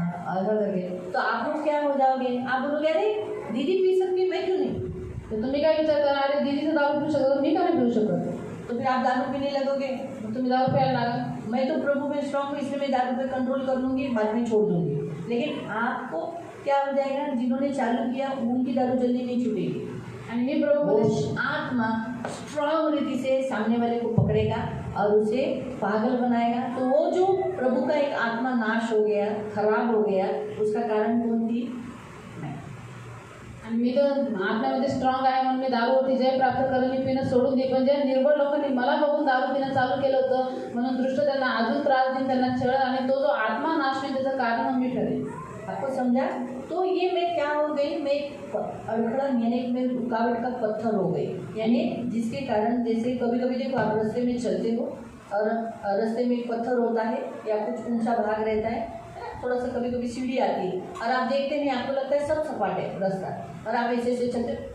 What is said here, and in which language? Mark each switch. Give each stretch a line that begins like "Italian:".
Hindi: ऐसा करके, तो आप लोग क्या हो जाओगे? आप बोलोगे अरे दीदी पी सकती है, मैं क्यों नहीं?
Marathi: तर तुम्ही काय विचार करा, अरे दीदीचं दारू पिऊ शकत, मी का नाही पिऊ शकत?
Hindi: तो फिर आप दारू पीने लगोगे.
Marathi: मग तुम्ही दारू प्यायला लागा.
Hindi: मैं तो प्रभु में स्ट्रांग हूँ, इसलिए मैं दारू पे कंट्रोल कर लूँगी, बाद में छोड़ दूँगी. लेकिन आपको क्या हो जाएगा? जिन्होंने चालू किया उनकी दारू जल्दी नहीं छूटेगी.
Marathi: आणि मी प्रभू
Hindi: वो आत्मा स्ट्रांग रीति से सामने वाले को पकड़ेगा और उसे पागल बनाएगा. तो वो जो प्रभु का एक आत्मा नाश हो गया, खराब हो गया, उसका कारण कौन थी?
Marathi: आणि मी तर आत्म्यामध्ये स्ट्रॉंग आहे म्हणून मी दारूवरती जय प्राप्त करून मी पिणं सोडून दे. पण ज्या निर्बळ लोकांनी मला बघून दारू पिणं चालू केलं होतं म्हणून दृष्ट त्यांना अजून त्रास देईन, त्यांना छळ, आणि तो जो आत्मा नाश होईल त्याचं कारण मी ठरेल.
Hindi: आपको समझा? तो ये मैं क्या हो गई? मैं अड़खड़न यानी मैं रुकावट का पत्थर हो गई. यानी जिसके कारण जैसे कभी कभी देखो आप रास्ते में चलते हो और रास्ते में एक पत्थर होता है या कुछ ऊंचा भाग रहता है, थोड़ा सा कभी कभी सीढ़ी आती है और आप देखते नहीं, आपको लगता है सब सपाट है रास्ता और आप ऐसे ऐसे चलते.